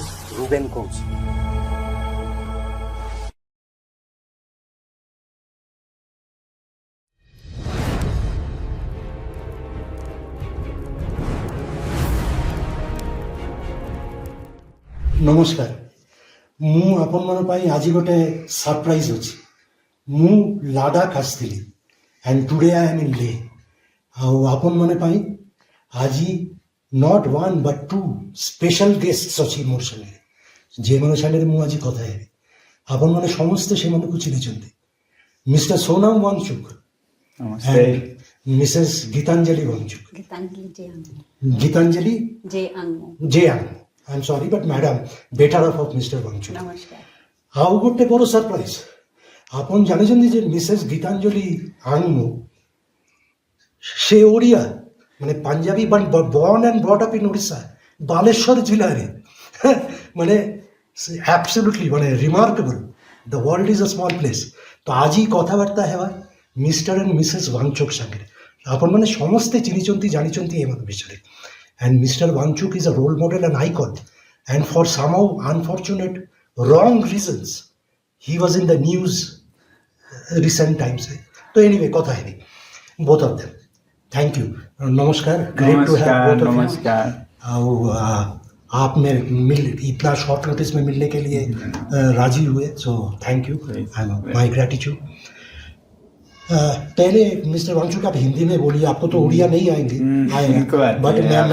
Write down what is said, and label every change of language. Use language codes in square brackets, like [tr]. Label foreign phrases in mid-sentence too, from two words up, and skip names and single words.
[or] রুবেন কৌশি। ନମସ୍କାର। ମୁଁ ଆପଣମାନଙ୍କ ପାଇଁ ଆଜି ଗୋଟେ ସରପ୍ରାଇଜ୍ ଅଛି। ମୁଁ ଲାଦାଖ ଆସିଥିଲି [en] and today I am in Leh. [or] ଆଉ ଆପଣମାନଙ୍କ ପାଇଁ ଆଜି [en] not one but two special guests [or] ଅଛି ମୋର ସାଙ୍ଗରେ, ଯେଉଁମାନଙ୍କ ସାଙ୍ଗରେ ମୁଁ ଆଜି କଥା ହେବି। ଆପଣମାନେ ସମସ୍ତେ ସେମାନଙ୍କୁ ଚିହ୍ନିଛନ୍ତି। ମିଷ୍ଟର ସୋନାମ ୱାଙ୍ଗଚୁକ୍ [hi] नमस्ते। [or] ମିସେସ୍ ଗୀତାଞ୍ଜଳି ୱାଙ୍ଗଚୁକ୍। [hi] गीतांजलि जय अंगमो। [or] ଗୀତାଞ୍ଜଳି [hi] जय अंगमो। [or] ଜେ ଆଙ୍ଗମୋ। [en] I am sorry but madam better of Mister Wangchuk. [hi] नमस्कार। [or] ଆଉ ଗୋଟେ ବଡ଼ ସରପ୍ରାଇଜ୍, ଆପଣ ଜାଣିଛନ୍ତି ଯେ ମିସେସ୍ ଗୀତାଞ୍ଜଳି ଆଙ୍ଗମୋ ସେ ଓଡ଼ିଆ, ମାନେ ପଞ୍ଜାବୀ, [en] born and brought up in Odisha, [or] ବାଲେଶ୍ୱର ଜିଲ୍ଲାରେ। ମାନେ ଆବସଲ୍ୟୁଟଲି ମାନେ ରିମାର୍କେବଲ୍। [en] The world is a small place. [or] ତ ଆଜି କଥାବାର୍ତ୍ତା ହେବା [en] Mister and Missus Wangchuk [or] ସାଙ୍ଗରେ। ଆପଣମାନେ ସମସ୍ତେ ଚିହ୍ନିଛନ୍ତି, ଜାଣିଛନ୍ତି ଏମାନଙ୍କ ବିଷୟରେ। [en] And Mr. Wangchuk is a role model and icon. And for somehow unfortunate, wrong reasons, he was in the news recent times. So anyway, kotha hai both of them. Thank you. Namaskar. Great to have [hi] नमस्कार [en] both of you. [hi] नमस्कार। आप मिल इतना [en] short notice [hi] में मिलने के लिए राजी हुए, [en] so thank you. my gratitude. [hi] पहले मिस्टर वांगचुक आप हिंदी में बोलिए, आपको तो उड़िया नहीं आएंगे, इनको आती बट है, मैं आप